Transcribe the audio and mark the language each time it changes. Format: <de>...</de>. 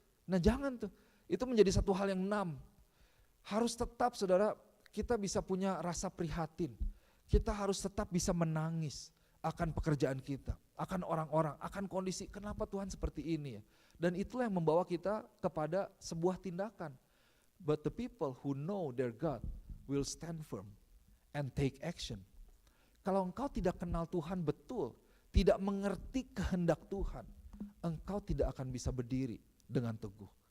<id>Nah jangan tuh, itu menjadi satu hal yang harus tetap saudara kita bisa punya rasa prihatin, kita harus tetap bisa menangis akan pekerjaan kita, akan orang-orang, akan kondisi kenapa Tuhan seperti ini ya. Dan itulah yang membawa kita kepada sebuah tindakan.</id> <en>But the people who know their God will stand firm and take action.</en> <id>Kalau engkau tidak kenal Tuhan betul, tidak mengerti kehendak Tuhan, engkau tidak akan bisa berdiri dengan teguh.</id>